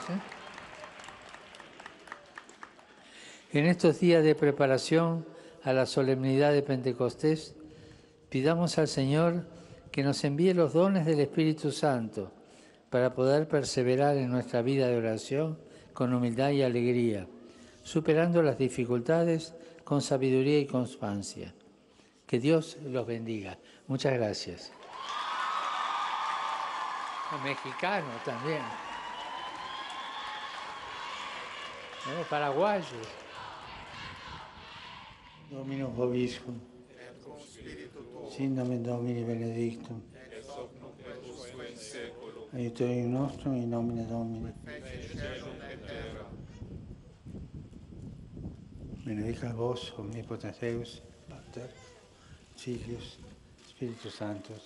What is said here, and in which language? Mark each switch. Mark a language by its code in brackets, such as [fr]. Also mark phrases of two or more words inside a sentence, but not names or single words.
[es] En estos días de preparación a la solemnidad de Pentecostés, pidamos al Señor que nos envíe los dones del Espíritu Santo para poder perseverar en nuestra vida de oración con humildad y alegría, superando las dificultades con sabiduría y constancia. Que Dios los bendiga. Muchas gracias. Los mexicanos también. Los paraguayos. [la] Dominus vobiscum. Sin nomen Domini benedictum. Aiutorium nostrum in nomine Domini. Benedicat vos, omnipotens Deus, Pater, Filius, Spiritus Sanctus.